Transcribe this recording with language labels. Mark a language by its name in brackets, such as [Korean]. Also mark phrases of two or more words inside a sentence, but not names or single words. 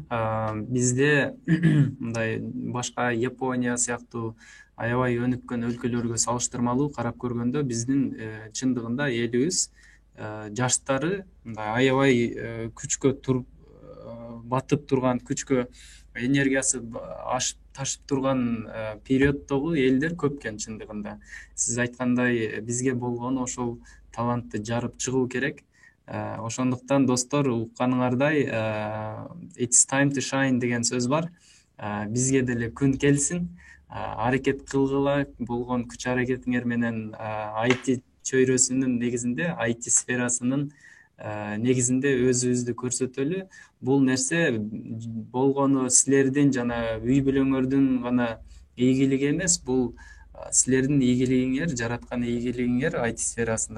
[Kyrgyz] Бизде мындай башка Япония сыяктуу аябай өнүккөн өлкөлөргө салыштырмалуу карап көргөндө биздин чындыгында элибиз жаштары мындай аябай күчкө батып турган, күчкө энергиясы ашып ташып турган периоддогу элдер көп экен чындыгында. Сиз айткандай бизге болгон ошол талантты жарып чыгуу керек. Ошондуктан достор, укканыңардай [English] it's time to shine [Kyrgyz] деген сөз бар. Бизге деле күн келсин, аракет кылгыла, болгон күч аракетиңер менен IT чөйрөсүнүн негизинде, IT сферасынын негизинде өзүбүздү көрсөтөлү. Бул нерсе болгону силердин жана үй бүлөңөрдүн гана ийгилиги эмес, бул силердин ийгилигиңер, жараткан ийгилигиңер IT сферасында.